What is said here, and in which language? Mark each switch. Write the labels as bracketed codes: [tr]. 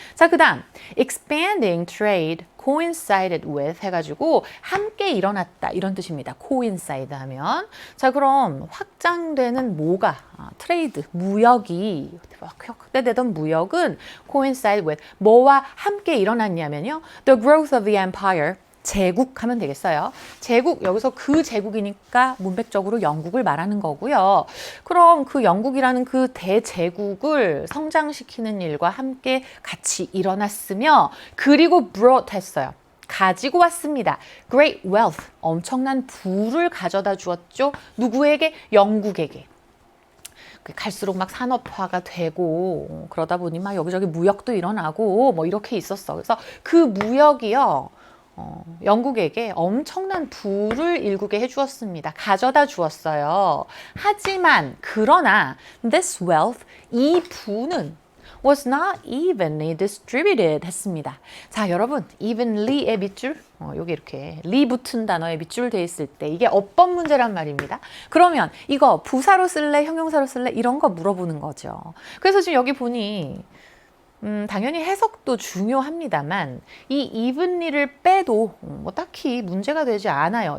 [ko] 자, 그 다음 [en] expanding trade coincided with [ko] 해가지고 함께 일어났다 이런 뜻입니다. coincide 하면 자 그럼 확장되는 뭐가 트레이드 무역이 확대되던 무역은 coincide with 뭐와 함께 일어났냐면요. [en] The growth of the empire [ko] 제국 하면 되겠어요. 제국 여기서 그 제국이니까 문맥적으로 영국을 말하는 거고요. 그럼 그 영국이라는 그 대제국을 성장시키는 일과 함께 같이 일어났으며 그리고 brought 했어요. 가지고 왔습니다. [en] Great wealth, [ko] 엄청난 부를 가져다 주었죠. 누구에게? 영국에게. 갈수록 막 산업화가 되고 그러다 보니 막 여기저기 무역도 일어나고 뭐 이렇게 있었어. 그래서 그 무역이요. 영국에게 엄청난 부를 일구게 해주었습니다. 가져다 주었어요. 하지만 그러나 [en] this wealth, [ko] 이 부는 [en] was not evenly distributed [ko] 했습니다. 자, 여러분 evenly의 밑줄 여기 이렇게 리 붙은 단어에 밑줄 돼 있을 때 이게 어법 문제란 말입니다. 그러면 이거 부사로 쓸래 형용사로 쓸래 이런 거 물어보는 거죠. 그래서 지금 여기 보니 당연히 해석도 중요합니다만 이 evenly를 빼도 뭐 딱히 문제가 되지 않아요.